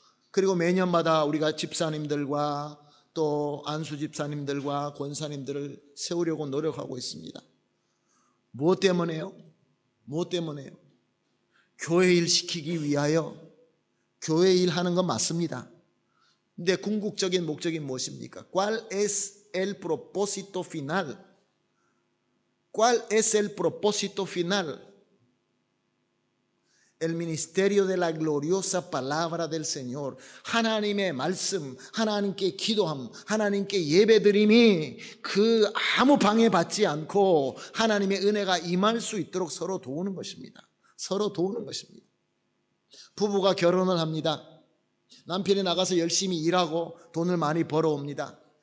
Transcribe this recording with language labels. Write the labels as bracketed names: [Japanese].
[Korean] 그리고 매년마다 우리가 집사님들과 또 안수 집사님들과 권사님들을 세우려고 노력하고 있습니다. 무엇 때문에요? 무엇 때문에요? 교회 일 시키기 위하여 교회 일 하는 건 맞습니다. 근데 궁극적인 목적이 무엇입니까? [Spanish] ¿Cuál es el propósito final? ¿Cuál es el propósito final? El ministerio de la gloriosa palabra del Señor. [Korean] 하나님의 말씀, 하나님께 기도함, 하나님께 예배드림이 그 아무 방해받지 않고 하나님의 은혜가 임할 수 있도록 서로 도우는 것입니다. 서로 도우는 것입니다. 부부가 결혼을 합니다. 남편이 나가서 열심히 일하고 돈을 많이 벌어옵니다.